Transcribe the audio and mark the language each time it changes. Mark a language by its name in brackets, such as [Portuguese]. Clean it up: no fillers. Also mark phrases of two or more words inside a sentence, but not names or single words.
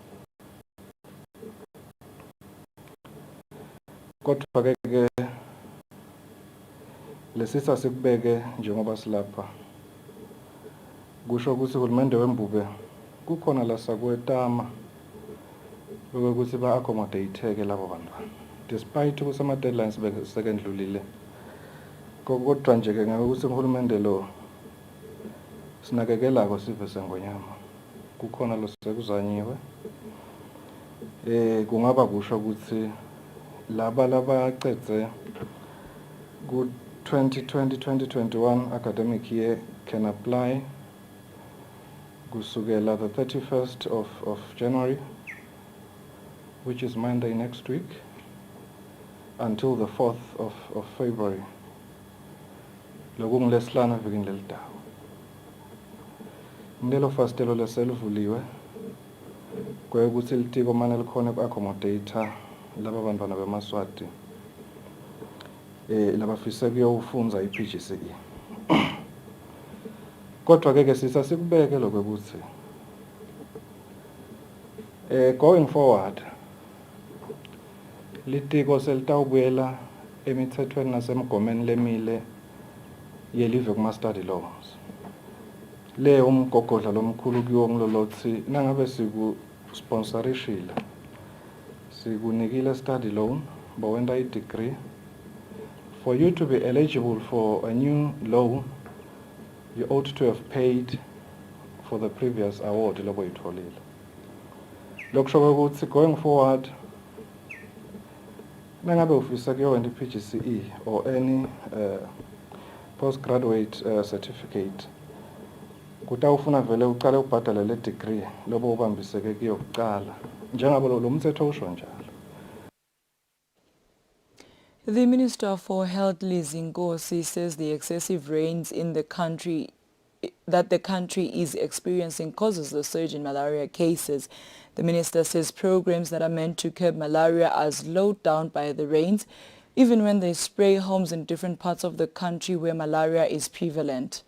[Swati] Kodwa ke lesisa sikubeke njengoba silapha kusho ukuthi uhulumende wembube kukhona la sakwetama ukuthi ba accommodate labo bantwana despite ukuthi ama deadlines besekendlulile kodwa nje ke ngokuthi uhulumende lo sinakekelako sive sengonyama kukhona lo sekuzanyiwe kungaba kusho ukuthi laba labaqedze ku [English] 2020-2021 academic year can apply kusukela the 31st of January, which is Monday next week, until the 4th of February. [Swati] Lokungilesihlanu evikini lelitawo. Ngelo fastelo leselivuliwe kwekuthi litiko manje likhona ku-accommodate laba bantwana bemaswati labafisa kuyofundza iPGCE. Kodwa ke sisa sikubeke lokho ukuthi [English] going forward [Swati] litiko selitawubuyela emithethweni nasemgomeni lemile yelive kuma-study laws. Le umgogodla lomkhulu kuwo ngilolothi nangabe siku-sponsorishile, sikunikile [English] study loan, [Swati] bawenta i-degree. [English] For you to be eligible for a new loan, you ought to have paid for the previous award loboyitholile. [Swati] Lokusho ukuthi [English] going forward, [Swati] nangabe ufisa kuyowenta i-PGCE [English] or any postgraduate certificate, [Swati] kutawufuna vele uqale ubhadale le degree lobo ubambiseke kuyo kuqala, njengoba lo mthetho usho njalo. [English] The Minister for Health, Liz Nkosi, says the excessive rains in the country is experiencing causes the surge in malaria cases. The minister says programs that are meant to curb malaria are slowed down by the rains, even when they spray homes in different parts of the country where malaria is prevalent.